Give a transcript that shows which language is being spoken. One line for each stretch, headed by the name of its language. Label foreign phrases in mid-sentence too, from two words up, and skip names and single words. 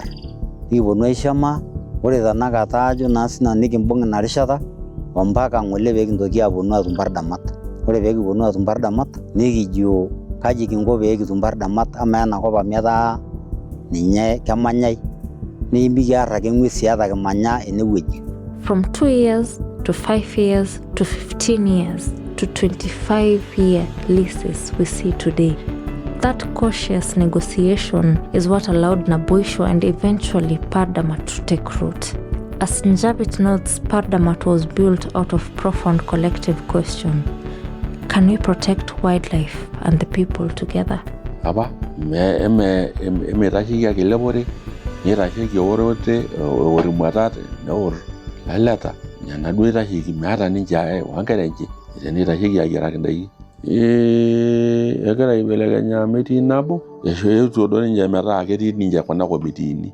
Masai: Nikiponu aishamaa ore tanakata ajo naa sinanu nikimbung' ina rishata ompaka ng'ole pee kintoki aponu atum pardamat. Ore pee kiponu atum pardamat nikijo kaji kinko pee kitum pardamat amaa enakop amu etaa ninye kemanyai nimikiarr ake ng'uesi ata kimanya enewueji.
English: From 2 years to 5 years to 15 years to 25-year leases we see today. That cautious negotiation is what allowed Naboisho and eventually Pardamat to take root. As Njapit notes, Pardamat was built out of profound collective question. Can we protect wildlife and the people together?
Masai: Apa, emetasheki ake elepore, nitasheki eorote, eorimuatate, neor laleta, nena duo itasheki meeta ninche wankera enche, tenitasheki ayiaraki indaiki. Egira aibelekenya metii nabo, eetuo duo ninche metaa ketii ninche kuna komitiini.